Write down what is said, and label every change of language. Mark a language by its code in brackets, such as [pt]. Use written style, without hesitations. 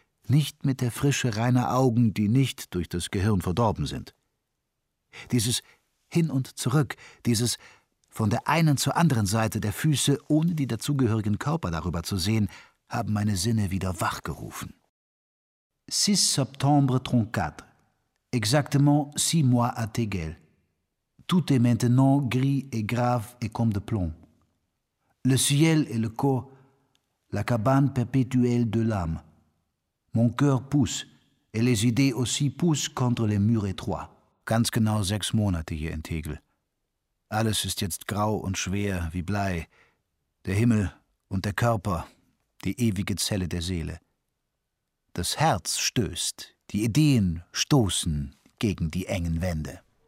[de] nicht mit der Frische reiner Augen, die nicht durch das Gehirn verdorben sind. Dieses Hin und Zurück, dieses von der einen zur anderen Seite der Füße, ohne die dazugehörigen Körper darüber zu sehen, haben meine Sinne wieder wachgerufen. [fr] 6 septembre 34, exactement 6 mois à Tegel. Tout est maintenant gris et grave et comme de plomb. Le ciel et le corps, la cabane perpétuelle de l'âme. Mon cœur pousse et les idées aussi poussent contre les murs étroits. [de] Ganz genau 6 Monate hier in Tegel. Alles ist jetzt grau und schwer wie Blei. Der Himmel und der Körper, die ewige Zelle der Seele. Das Herz stößt, die Ideen stoßen gegen die engen Wände.